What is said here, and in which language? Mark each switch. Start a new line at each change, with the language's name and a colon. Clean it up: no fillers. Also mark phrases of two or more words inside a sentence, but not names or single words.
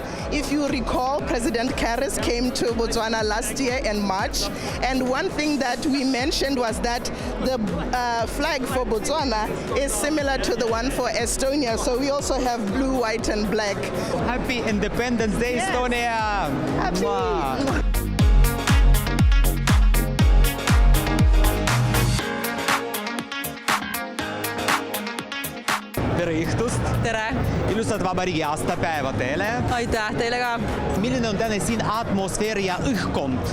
English: If you recall, President Karis came to Botswana last year in March. And one thing that we mentioned was that the flag for Botswana is similar to the one for Estonia. So we also have blue, white, and black. Happy Independence Day, yes. Estonia! Happy!
Estonian: Tere õhtust! Tere! Ilusat vabariigi aastapäeva teile! Aitäh teile ka! Milline on täna siin atmosfäär ja õhkkond?